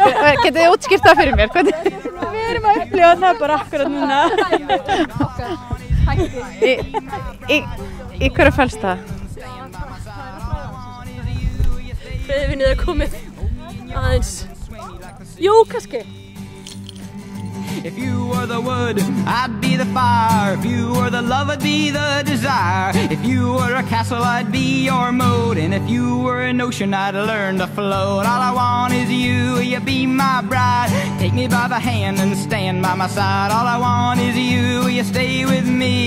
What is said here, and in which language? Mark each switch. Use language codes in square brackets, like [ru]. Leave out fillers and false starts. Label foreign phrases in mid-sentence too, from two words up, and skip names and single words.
[is] Getið þið útskýrt það fyrir mér? Við erum að upplifa það bara akkurat núna. Í hverju felst það? Freyðivinnið er komið aðeins. Jú, kannski. [en] If you were the wood, I'd be the fire. If you were the love, I'd be the desire. If you were a castle, I'd be your moat. And if you were an ocean, I'd learn to float. All I want is you, you be my bride. Take me by the hand and stand by my side. All I want is you, you stay with me.